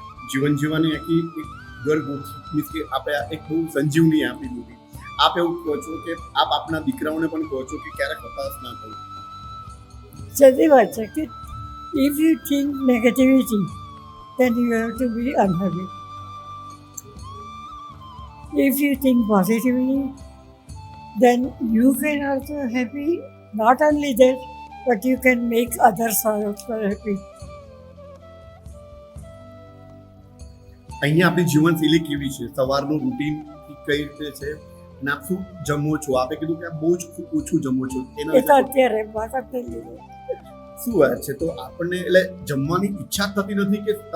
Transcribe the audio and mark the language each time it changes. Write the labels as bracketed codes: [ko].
[gu] જીવન જીવવાની આખી એક ઘર મીન્સ કે આપણે એક બહુ સંજીવની આપી દીધી. આપ એવું કહો છો કે આપ આપના દીકરાઓને પણ કહો છો કે ક્યારેક હતાશ ના થવું. સાચી વાત છે કે [en] If you think negativity then you have to be unhappy. If you think positively, then you can also happy. Not only that, but you can make others also happy. [gu] અહીંયા આપણી જીવનશૈલી કેવી છે, સવારનું રૂટીન કઈ રીતે છે, અને આપ શું જમો છો? આપે કીધું કે આપ બહુ જ ખૂબ ઓછું જમો છો. એ તો અત્યારે બાકાત થઈ ગયું. શું વાત છે? તો આપણને એટલે જમવાની ઈચ્છા થતી નથી કે